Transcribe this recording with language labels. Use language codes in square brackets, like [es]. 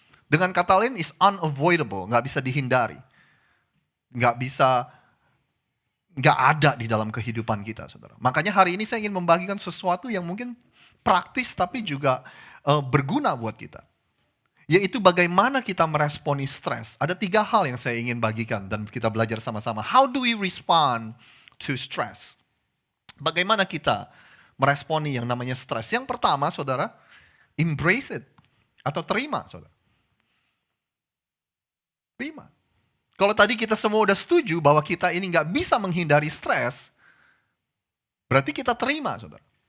[id] Dengan kata lain, [en] is unavoidable, [id] nggak bisa dihindari. Nggak ada di dalam kehidupan kita, saudara. Makanya hari ini saya ingin membagikan sesuatu yang mungkin praktis tapi juga berguna buat kita. Yaitu bagaimana kita meresponi stres. Ada 3 hal yang saya ingin bagikan dan kita belajar sama-sama. [en] How do we respond to stress? [id] Bagaimana kita meresponi yang namanya stres? Yang pertama, saudara, [en] embrace it. [id] Atau terima, saudara. Terima. Kalau tadi kita semua udah setuju bahwa kita ini nggak bisa menghindari stres, berarti kita terima, saudara.